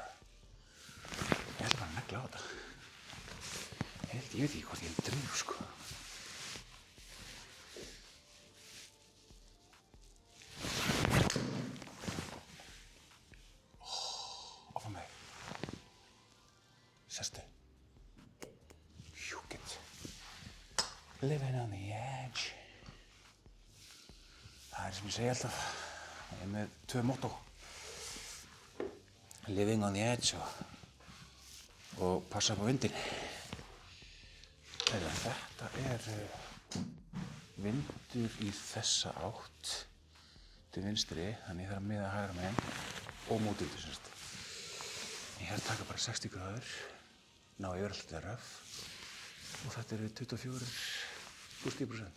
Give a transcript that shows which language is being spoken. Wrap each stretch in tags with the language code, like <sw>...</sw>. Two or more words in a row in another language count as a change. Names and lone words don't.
<is>Ég ætla bara að negla á þetta. Ég veit ekki hvort ég drif, sko. Sestu. Hjúkitt.</is> <en>Living on the edge.</en> <is>Það sem ég segi alltaf. Ég er með 2 motto.</is> <en>Living on the edge</en> <is>og passa upp á vindinn. Þetta er vindur í þessa átt til vinstri, þannig ég þarf að miða hægra megin og mótvindur semst. Ég er að taka bara 60 gráður. Ná yfir alltaf röf og þetta eru 24 pluss 10%.</is>